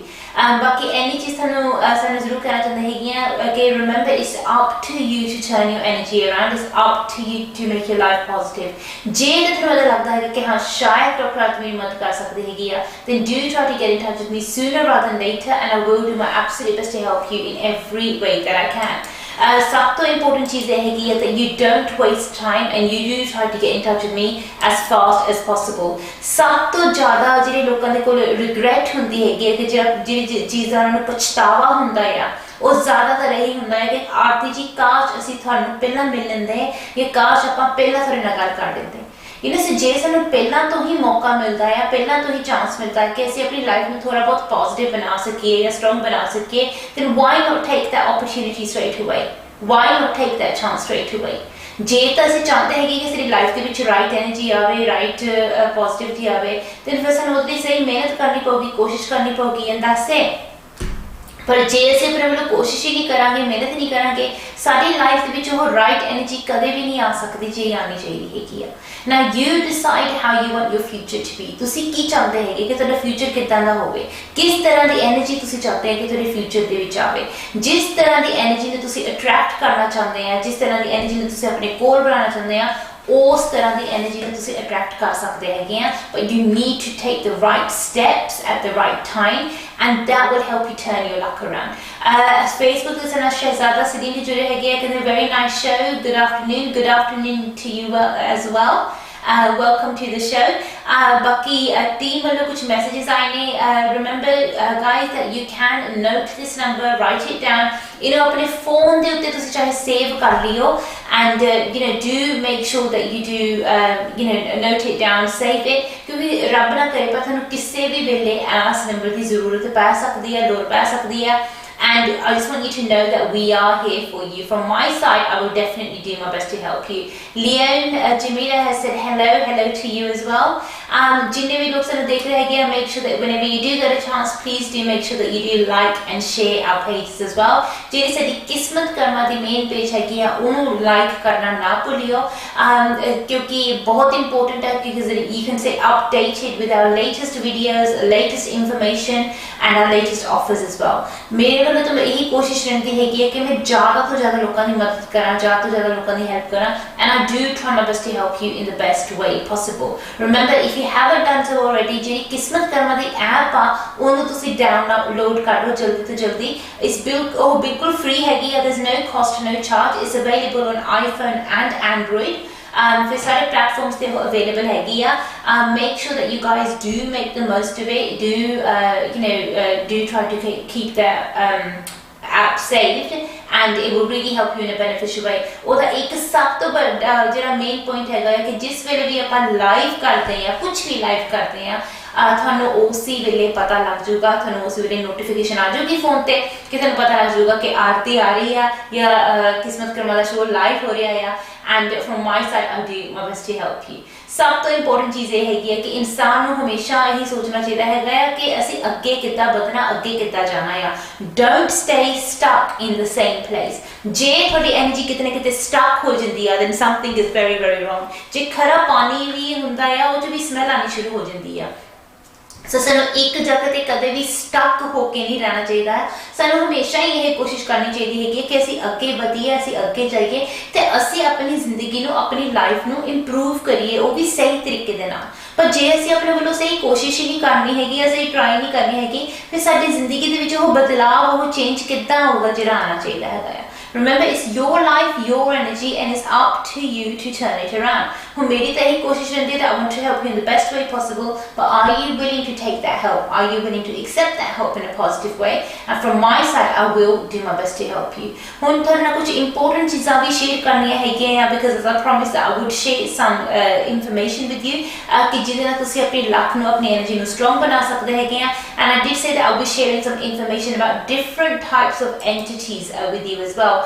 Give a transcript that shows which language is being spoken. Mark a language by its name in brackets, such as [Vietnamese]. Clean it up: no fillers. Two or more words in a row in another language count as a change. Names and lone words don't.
[Punjabi] ਬਾਕੀ ਐਨੀ ਚੀਜ਼ ਸਾਨੂੰ ਜ਼ਰੂਰ ਕਹਿਣਾ ਚਾਹੁੰਦੇ ਹੈਗੀਆਂ ਕਿ [English] remember it's up to you to turn your energy around, it's up to you to make your life positive. [Punjabi] ਜੇ ਤੁਹਾਨੂੰ ਲੱਗਦਾ ਹੈ ਕਿ ਹਾਂ ਸ਼ਾਇਦ ਡਾਕਟਰ ਅੱਜ ਮੇਰੀ ਮਦਦ ਕਰ ਸਕਦੀ ਹੈਗੀ ਆ, [English] then do try to get in touch with me sooner rather than later, and I will do my absolute best to help you in every way that I can. [Punjabi] ਸਭ ਤੋਂ ਇੰਪੋਰਟੈਂਟ ਚੀਜ਼ ਇਹ ਹੈਗੀ ਹੈ [English] that you don't waste time and you do try to get in touch with me as fast as possible. [Punjabi] ਸਭ ਤੋਂ ਜ਼ਿਆਦਾ ਜਿਹੜੇ ਲੋਕਾਂ ਦੇ ਕੋਲ ਰਿਗਰੈਟ ਹੁੰਦੀ ਹੈਗੀ ਹੈ ਕਿ ਜਿਹੜੀ ਚੀਜ਼ਾਂ ਨੂੰ ਪਛਤਾਵਾ ਹੁੰਦਾ ਆ, ਉਹ ਜ਼ਿਆਦਾਤਰ ਇਹੀ ਹੁੰਦਾ ਹੈ ਕਿ ਆਰਤੀ ਜੀ ਕਾਸ਼ ਅਸੀਂ ਤੁਹਾਨੂੰ ਪਹਿਲਾਂ ਮਿਲ ਲੈਂਦੇ ਜਾਂ ਕਾਸ਼ ਆਪਾਂ ਪਹਿਲਾਂ ਤੁਹਾਡੇ ਨਾਲ ਗੱਲ ਕਰ ਲੈਂਦੇ। ਜੇ ਸਾਨੂੰ ਪਹਿਲਾਂ ਤੋਂ ਹੀ ਮੌਕਾ ਮਿਲਦਾ ਹੈ, ਪਹਿਲਾਂ ਤੋਂ ਹੀ ਚਾਂਸ ਮਿਲਦਾ ਹੈ ਕਿ ਅਸੀਂ ਆਪਣੀ ਲਾਈਫ ਨੂੰ ਥੋੜਾ ਬਹੁਤ ਪੋਜ਼ਿਟਿਵ ਬਣਾ ਸਕੀਏ ਜਾਂ ਸਟਰੋਂਗ ਬਣਾ ਸਕੀਏ, [English] then why not take that opportunity straight away? Why not take that chance straight away? [Punjabi] ਜੇ ਤਾਂ ਅਸੀਂ ਚਾਹੁੰਦੇ ਹੈਗੇ ਕਿ ਸਾਡੀ ਲਾਈਫ ਦੇ ਵਿੱਚ [English] right energy [Punjabi] ਆਵੇ, [English] right positivity [Punjabi] ਆਵੇ, then ਫਿਰ ਸਾਨੂੰ ਉਹਦੇ ਲਈ ਸਹੀ ਮਿਹਨਤ ਕਰਨੀ ਪਊਗੀ, ਕੋਸ਼ਿਸ਼ ਕਰਨੀ ਪਊਗੀ, [English] and that's it. [Punjabi] ਪਰ ਜੇ ਅਸੀਂ ਆਪਣੇ ਵੱਲੋਂ ਕੋਸ਼ਿਸ਼ ਹੀ ਨਹੀਂ ਕਰਾਂਗੇ, ਮਿਹਨਤ ਨਹੀਂ ਕਰਾਂਗੇ, ਸਾਡੀ ਲਾਈਫ ਦੇ ਵਿੱਚ ਉਹ [English] right energy [Punjabi] ਕਦੇ ਵੀ ਨਹੀਂ ਆ ਸਕਦੀ ਜੇ ਆਉਣੀ ਚਾਹੀਦੀ ਹੈਗੀ ਆ। [English] Now you decide how you want your future to be. [Punjabi] ਤੁਸੀਂ ਕੀ ਚਾਹੁੰਦੇ ਹੈਗੇ ਕਿ ਤੁਹਾਡਾ ਫਿਊਚਰ ਕਿੱਦਾਂ ਦਾ ਹੋਵੇ, ਕਿਸ ਤਰ੍ਹਾਂ ਦੀ ਐਨਰਜੀ ਤੁਸੀਂ ਚਾਹੁੰਦੇ ਹੋ ਕਿ ਤੁਹਾਡੇ ਫਿਊਚਰ ਦੇ ਵਿੱਚ ਆਵੇ, ਜਿਸ ਤਰ੍ਹਾਂ ਦੀ ਐਨਰਜੀ ਨੂੰ ਤੁਸੀਂ ਅਟਰੈਕਟ ਕਰਨਾ ਚਾਹੁੰਦੇ ਆ, ਜਿਸ ਤਰ੍ਹਾਂ ਦੀ ਐਨਰਜੀ ਨੂੰ ਤੁਸੀਂ ਆਪਣੇ ਕੋਲ ਬਣਾਉਣਾ ਚਾਹੁੰਦੇ ਆ, ਉਸ ਤਰ੍ਹਾਂ ਦੀ ਐਨਰਜੀ ਨੂੰ ਤੁਸੀਂ ਅਟਰੈਕਟ ਕਰ ਸਕਦੇ ਹੈਗੇ ਆ। [English] But you need to take the right steps at the right time, and that will help you turn your luck around. [Punjabi] Facebook ਤੇ ਸਾਡਾ ਸ਼ਹਿਜ਼ਾਦਾ ਸਲੀਮ ਵੀ ਜੁੜੇ ਹੈਗੇ ਆ, ਕਹਿੰਦੇ [English] very nice show, good afternoon to you as well. Welcome to the show. [Punjabi] Baki team ਵੱਲੋਂ ਕੁਝ messages ਆਏ ਨੇ। [English] Remember guys that you can note this number, write it down. [Punjabi] ਆਪਣੇ ਫੋਨ ਦੇ ਉੱਤੇ ਤੁਸੀਂ ਚਾਹੇ ਸੇਵ ਕਰ ਲਿਓ, [English] and do make sure that you do note it down, save it, [Punjabi] ਕਿਉਂਕਿ ਰੱਬ ਨਾ ਕਰੇ ਪਰ ਤੁਹਾਨੂੰ ਕਿਸੇ ਵੀ ਵੇਲੇ ਇਸ ਨੰਬਰ ਦੀ ਜ਼ਰੂਰਤ ਪੈ ਸਕਦੀ ਹੈ, ਲੋੜ ਪੈ ਸਕਦੀ ਹੈ। [English] And I just want you to know that we are here for you. From my side, I will definitely do my best to help you. Leon Jamila has said hello to you as well. [Punjabi] ਜਿੰਨੇ ਭੀ ਲੋਗ ਸਾਨੂੰ ਦੇਖ ਰਹੇ ਹੈਂ, [English] make sure that whenever you do get a chance, please do make sure that you do like and share our pages as well. [Punjabi] Jehdi sadi Kismat Karma di [English] main page [Punjabi] ਹੈ ਓਹਨੂੰ like ਕਰਨਾ ਨਾ ਭੁੱਲਿਓ, ਕਿਉਂਕਿ ਬਹੁਤ important ਹੈ, [English] because you can stay updated with our latest videos, latest information and our latest offers as well. [Punjabi] Mere ਵੱਲੋਂ ਤਾਂ ਇਹੀ ਕੋਸ਼ਿਸ਼ ਰਹਿੰਦੀ ਹੈਗੀ ਹੈ ਕਿ ਮੈਂ ਜ਼ਿਆਦਾ ਤੋਂ ਜ਼ਿਆਦਾ ਲੋਕਾਂ ਦੀ ਮਦਦ ਕਰਾਂ, ਜ਼ਿਆਦਾ ਤੋਂ ਜ਼ਿਆਦਾ ਲੋਕਾਂ ਦੀ ਹੈਲਪ ਕਰਾਂ, [English] and I do try my best to help you in the best way possible. Remember, if you haven't done so already, [Punjabi] ਜਿਹੜੀ ਕਿਸਮਤ ਕਰਮਾ ਦੀ ਐਪ ਆ ਉਹਨੂੰ ਤੁਸੀਂ ਡਾਊਨਲੋਡ ਕਰ ਲਓ ਜਲਦੀ ਤੋਂ ਜਲਦੀ। ਉਹ ਬਿਲਕੁਲ ਫ੍ਰੀ ਹੈਗੀ ਆ, [English] there's no cost, no charge. It's available on iPhone and Android. [Punjabi] ਫਿਰ ਸਾਰੇ ਪਲੇਟਫਾਰਮਸ ਤੇ ਅਵੇਲੇਬਲ ਹੈਗੀ ਆ। [English] Make sure that you guys do make the most of it. Do try to keep that app saved, and it will really help you in a beneficial way. [Punjabi] ਉਹਦਾ ਇੱਕ ਸਭ ਤੋਂ ਵੱਡਾ ਜਿਹੜਾ ਮੇਨ ਪੁਆਇੰਟ ਹੈਗਾ ਕਿ ਜਿਸ ਵੇਲੇ ਵੀ ਆਪਾਂ ਲਾਈਵ ਕਰਦੇ ਆ, ਕੁਝ ਵੀ ਲਾਈਵ ਕਰਦੇ ਆ, ਤੁਹਾਨੂੰ ਉਸੇ ਵੇਲੇ ਪਤਾ ਲੱਗ ਜਾਊਗਾ, ਤੁਹਾਨੂੰ ਉਸ ਵੇਲੇ ਨੋਟੀਫਿਕੇਸ਼ਨ ਆ ਜਾਊਗੀ ਫੋਨ ਤੇ ਕਿ ਤੁਹਾਨੂੰ ਪਤਾ ਲੱਗ ਜਾਊਗਾ ਕਿ ਆਰਤੀ ਆ ਰਹੀ ਆ ਜਾਂ ਕਿਸਮਤ ਕਰਮਾ ਦਾ ਸ਼ੋਅ ਲਾਈਵ ਹੋ ਰਿਹਾ ਆ। [English] And from my side, I'll do my best to help you. [Punjabi] ਸਭ ਤੋਂ ਇੰਪੋਰਟੈਂਟ ਚੀਜ਼ ਇਹ ਹੈਗੀ ਹੈ ਕਿ ਇਨਸਾਨ ਨੂੰ ਹਮੇਸ਼ਾ ਇਹੀ ਸੋਚਣਾ ਚਾਹੀਦਾ ਹੈਗਾ ਕਿ ਅਸੀਂ ਅੱਗੇ ਕਿੱਦਾਂ ਵਧਣਾ, ਅੱਗੇ ਕਿੱਦਾਂ ਜਾਣਾ ਆ। [English] Don't stay stuck in the same place. [Punjabi] ਜੇ ਤੁਹਾਡੀ ਐਨਰਜੀ ਕਿਤੇ ਨਾ ਕਿਤੇ ਸਟਕ ਹੋ ਜਾਂਦੀ ਆ, [English] then something is very very wrong. [Punjabi] ਜੇ ਖਰਾ ਪਾਣੀ ਵੀ ਹੁੰਦਾ ਆ, ਉਹ 'ਚ ਵੀ ਸਮੈਲ ਆਉਣੀ ਸ਼ੁਰੂ ਹੋ ਜਾਂਦੀ ਆ। ਸੋ ਸਾਨੂੰ ਇੱਕ ਜਗ੍ਹਾ ਤੇ ਕਦੇ ਵੀ ਸਟਕ ਹੋ ਕੇ ਨਹੀਂ ਰਹਿਣਾ ਚਾਹੀਦਾ ਹੈ। ਸਾਨੂੰ ਹਮੇਸ਼ਾ ਹੀ ਇਹ ਕੋਸ਼ਿਸ਼ ਕਰਨੀ ਚਾਹੀਦੀ ਹੈਗੀ ਕਿ ਅਸੀਂ ਅੱਗੇ ਵਧੀਏ, ਅਸੀਂ ਅੱਗੇ ਜਾਈਏ ਤੇ ਅਸੀਂ ਆਪਣੀ ਜ਼ਿੰਦਗੀ ਨੂੰ, ਆਪਣੀ ਲਾਈਫ ਨੂੰ ਇੰਪਰੂਵ ਕਰੀਏ, ਉਹ ਵੀ ਸਹੀ ਤਰੀਕੇ ਦੇ ਨਾਲ। ਪਰ ਜੇ ਅਸੀਂ ਆਪਣੇ ਵੱਲੋਂ ਸਹੀ ਕੋਸ਼ਿਸ਼ ਹੀ ਨਹੀਂ ਕਰਨੀ ਹੈਗੀ, ਅਸੀਂ ਟਰਾਈ ਨਹੀਂ ਕਰਨੀ ਹੈਗੀ, ਫਿਰ ਸਾਡੀ ਜ਼ਿੰਦਗੀ ਦੇ ਵਿੱਚ ਉਹ ਬਦਲਾਅ, ਉਹ ਚੇਂਜ ਕਿੱਦਾਂ ਆਊਗਾ ਜਿਹੜਾ ਆਉਣਾ ਚਾਹੀਦਾ ਹੈਗਾ ਆ। [English] Remember, it's your life, your energy, and it's up to you to turn it around. [Punjabi] ਹੁਣ ਮੇਰੀ ਤਾਂ ਇਹੀ ਕੋਸ਼ਿਸ਼ ਰਹਿੰਦੀ ਹੈ [English] that I want to help you in the best way possible, but are you willing to take that help? Are you willing to accept that help in a positive way? And from my side, I will do my best to help you. [Punjabi] ਹੁਣ ਤੁਹਾਡੇ ਨਾਲ ਕੁਝ important ਚੀਜ਼ਾਂ ਵੀ ਸ਼ੇਅਰ ਕਰਨੀਆਂ ਹੈਗੀਆਂ, [English] because as I promised that I would share some information with you, [Punjabi] ਕਿ ਜਿਹਦੇ ਨਾਲ ਤੁਸੀਂ ਆਪਣੀ ਲੱਕ ਨੂੰ, ਆਪਣੀ ਐਨਰਜੀ ਨੂੰ ਸਟਰੋਂਗ ਬਣਾ ਸਕਦੇ ਹੈਗੇ ਆ। [English] And I did say that I will be sharing some information about different types of entities with you as well.